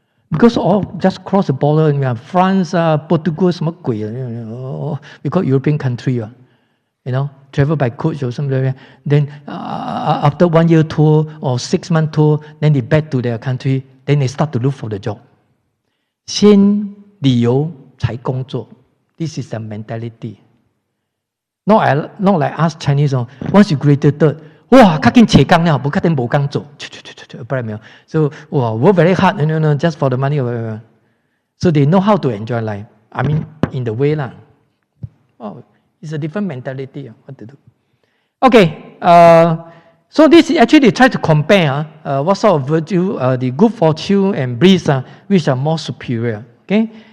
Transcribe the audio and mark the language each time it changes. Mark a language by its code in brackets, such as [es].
[en] Because all just cross the border, France, Portugal, [zh] 什么鬼 [en] because European country, you know, travel by coach or something. Then after 1 year tour or 6 month tour, then they back to their country. Then they start to look for the job. [zh] 先旅游才工作 [en] This is the mentality. Not like us Chinese. Once you graduated, [zh] 哇，较紧找工了，不较紧无工做，不然没有。 [en] So, work very hard, just for the money. So they know how to enjoy life. I mean, in the way lah. Oh, it's a different mentality. What to do? Okay. So this is actually try to compare what sort of virtue, the good fortune and bliss, which are more superior. Okay.